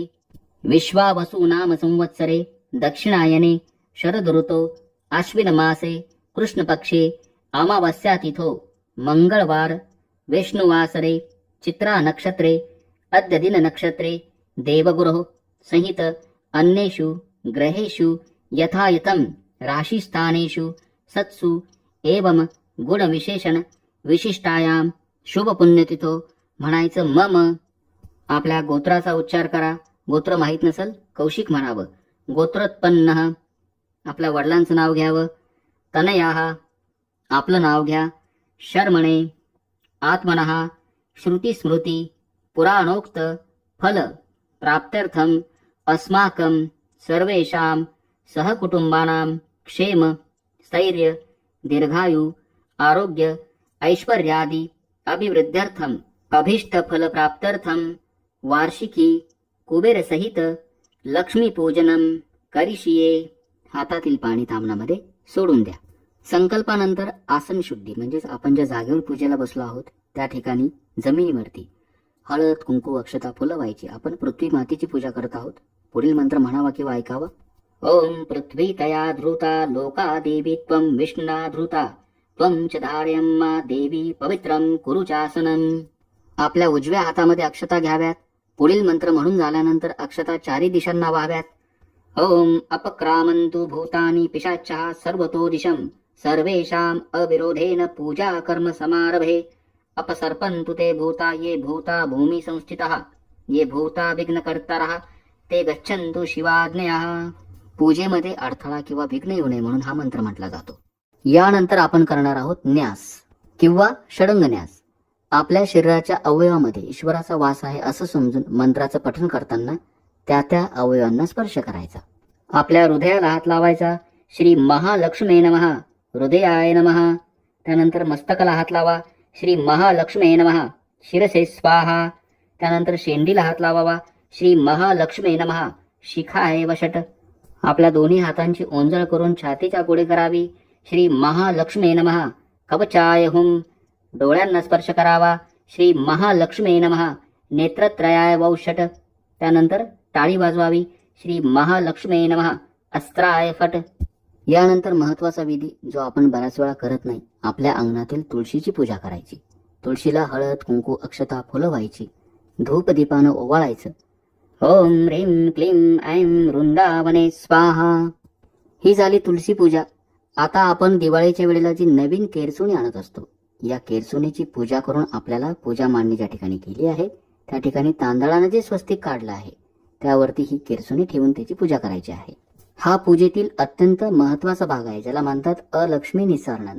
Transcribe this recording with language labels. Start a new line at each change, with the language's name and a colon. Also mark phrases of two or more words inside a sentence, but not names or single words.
Sanskrit: विश्वावसुनाम संवत्सरे दक्षिणायने शरदऋतो आश्विनमासे कृष्णपक्षे अमावास्यातिथो मंगळवार विष्णुवासरे चित्रा नक्षत्रे अद्य दिन नक्षत्रे देवगुरोः संहित अन्येषु ग्रहेषु यथायतं राशिस्थानेषु सत्सु एवं गुणविशेषण विशिष्टायां शुभपुण्यतिथो म्हणायचं मम.
Marathi: आपल्या गोत्राचा उच्चार करा. गोत्र माहीत नसेल कौशिक म्हणावं.
Sanskrit: गोत्रोत्पन्न.
Marathi: आपल्या वडिलांचं नाव घ्यावं. तनयाः. आपलं नाव घ्या.
Sanskrit: शर्मणे. आत्मनः. श्रुतिस्मृती पुराणोक्त फल प्राप्त्यर्थम अस्माकं सर्वेषां सहकुटुंबानां क्षेम स्थैर्य दीर्घायु आरोग्य ऐश्वर्यादि अभिवृद्ध्यर्थम अभीष्ट फल प्राप्त्यर्थम वार्षिकी कुबेर सहित लक्ष्मी पूजनम करिष्ये.
Marathi: हातातील पाणी तामणामध्ये सोडून द्या. संकल्पानंतर आसन शुद्धी म्हणजेच आपण ज्या जागेवर पूजेला बसलो आहोत त्या ठिकाणी जमिनीवरती हळद, कुंकू, अक्षता, फुलं व्हायची. आपण पृथ्वी मातेची पूजा करत आहोत. पुढील मंत्र म्हणावा किंवा ऐकावा.
Sanskrit: ओम पृथ्वी तया धृता लोका देवी त्वं विष्णुना धृता त्वं च धारयम्मा देवी पवित्रं कुरु चासनम.
Marathi: आपल्या उजव्या हातामध्ये अक्षता घ्याव्यात. पुढील मंत्र म्हणून झाल्यानंतर अक्षता 4 दिशांना व्हाव्यात.
Sanskrit: ओम अपक्रामन्तु भूतानि पिशाचः सर्वतो दिशं सर्वेषां अविरोधेन पूजा कर्म समारभे अपसर्पन्तु ते भूता ये भूता भूमि संस्थितः ये भूता विघ्नकर्तारः ते गच्छन्तु शिवाज्ञया.
Marathi: पूजेमध्ये अडथळा किंवा विघ्न येऊ नये म्हणून हा मंत्र म्हटला जातो. यानंतर आपण करणार आहोत न्यास किंवा षडंग न्यास. आपल्या शरीराच्या अवयवामध्ये ईश्वराचा वास आहे असं समजून मंत्राचं पठण करताना त्या त्या अवयवांना स्पर्श करायचा. आपल्या हृदयाला हात लावायचा.
Sanskrit: श्री महालक्ष्मी नमः, हृदयाय नमः.
Marathi: त्यानंतर मस्तकाला हात लावा.
Sanskrit: श्री महालक्ष्मी नमः, शिरसे स्वाहा.
Marathi: त्यानंतर शेंडीला हात लावावा.
Sanskrit: श्री महालक्ष्मी नमः, शिखाय वषट.
Marathi: आपल्या दोन्ही हातांची ओंजळ करून छातीच्या पुढे करावी.
Sanskrit: श्री महालक्ष्मी नमः, कवचाय हुम.
Marathi: डोळ्यांना स्पर्श करावा.
Sanskrit: श्री महालक्ष्मी नमः, नेत्रत्रयाय वौषट.
Marathi: त्यानंतर टाळी वाजवावी.
Sanskrit: श्री महालक्ष्मी नमः, अस्त्राय फट.
Marathi: यानंतर महत्वाचा विधी जो आपण बऱ्याच वेळा करत नाही, आपल्या अंगणातील तुळशीची पूजा करायची. तुळशीला हळद कुंकू अक्षता फुलं व्हायची. धूप दीपानं ओवाळायचं.
Sanskrit: ओम ह्रीं क्लीं ऐं वृंदावने स्वाहा.
Marathi: ही झाली तुळशी पूजा. आता आपण दिवाळीच्या वेळेला जी नवीन केरसुणी आणत असतो, या केरसुणीची पूजा करून आपल्याला पूजा मांडणी ज्या ठिकाणी केली आहे त्या ठिकाणी तांदळानं जे स्वस्तिक काढलं आहे त्यावरती ही केरसुणी ठेवून त्याची पूजा करायची आहे. हा पूजेतील अत्यंत महत्वाचा भाग आहे, ज्याला म्हणतात
Sanskrit: अलक्ष्मी निसारणन.